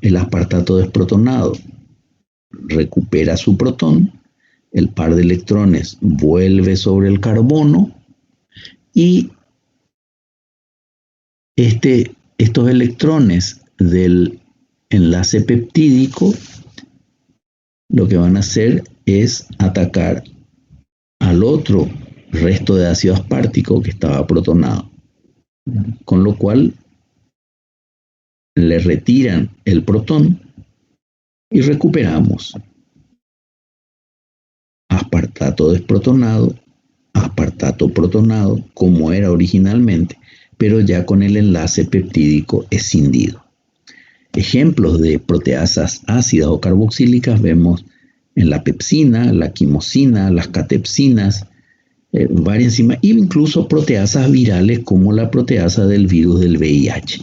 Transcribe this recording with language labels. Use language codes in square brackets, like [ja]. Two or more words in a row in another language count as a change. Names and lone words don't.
[es] El aspartato desprotonado recupera su protón, el par de electrones vuelve sobre el carbono y estos electrones del enlace peptídico lo que van a hacer es atacar al otro resto de ácido aspartico que estaba protonado, con lo cual le retiran el protón y recuperamos aspartato desprotonado, aspartato protonado, como era originalmente, pero ya con el enlace peptídico escindido. Ejemplos de proteasas ácidas o carboxílicas vemos en la pepsina, la quimosina, las catepsinas, varias enzimas, e incluso proteasas virales como la proteasa del virus del VIH.